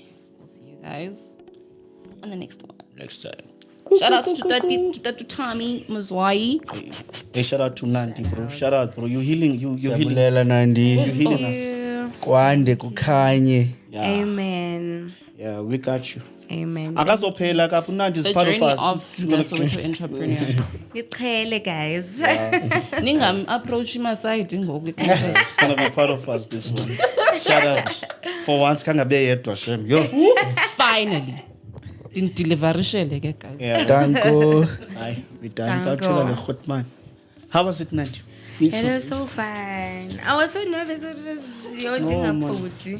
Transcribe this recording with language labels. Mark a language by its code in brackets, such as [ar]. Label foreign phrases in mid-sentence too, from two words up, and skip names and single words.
[en] We'll see you guys on the next one. Next time. Shout out to Tommy Mazwai. Hey, shout out to Nandi, bro. Shout out, bro. You're healing. You're healing. [xh] Siyabulela Nandi. [en] You're healing us. [xh] Kwande kukhanye. [en] Yeah. Amen. Yeah, we got you. Amen. [xh] Akazophela kapha uNandi is [en] The part of journey us. of the Soweto entrepreneur. [xh] Niqhele, guys. Ningam approach my-side ngoku. [en] It's gonna be part of us this one. Shout out. For once [xh] kangabe yedwa shem. Yo. [en] Finally. Didn't deliver ke guys. Yeah. [af] Danko. [en] Aye, we done. [af] Danko. [xh] Kawuthola le Grootman. [en] How was it, Nandi? It was so fun. I was so nervous. It was your thing, man. Apoti.